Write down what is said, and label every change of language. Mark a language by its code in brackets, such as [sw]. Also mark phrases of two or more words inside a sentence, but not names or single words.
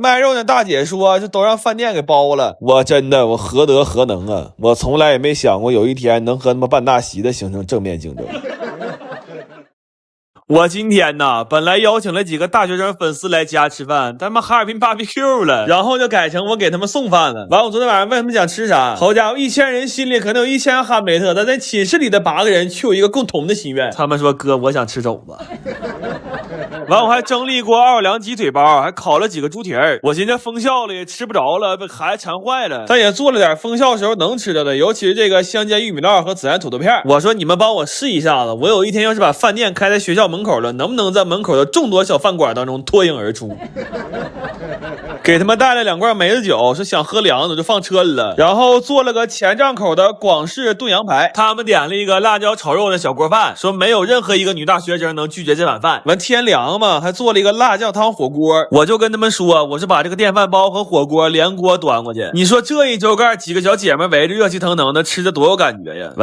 [zh] 賣肉的大姐說這都讓飯店給包了，我真的我何德何能啊，我從來也沒想過有一天能和他們辦大席的形成正面競爭。我今天呢，本來邀請了幾個大學生粉絲來家吃飯，但他們哈爾濱 BBQ 了，然後就改成我給他們送飯了。完，我昨天晚上問他們想吃啥，好家伙，1000人心裡可能有1000哈姆雷特，但在寝室裡的8個人卻有一個共同的心願，他們說哥，我想吃肘子。完，我還蒸了一鍋奧爾良雞腿包，還烤了幾個豬蹄兒。我寻思封校了也吃不着了，被孩子馋壞了，但也做了點封校時候能吃的，尤其是這個香煎玉米烙和孜然土豆片。我說你們幫我試一下子，我有一天要是把飯店開在學校門口了，能不能在門口的眾多小飯館當中脫穎而出？給他們帶了2罐梅子酒，說想喝涼的就放车里了。然後做了個前帐口的廣式燉羊排，他們點了一個辣椒炒肉的小鍋飯，說沒有任何一個女大學生能拒絕這碗飯。完天涼嘛，還做了一個辣醬湯火鍋，我就跟他們說，我是把這個電飯煲和火鍋連鍋端過去。你說這一周蓋幾個小姐妹圍着熱氣騰騰的吃着多有感覺呀？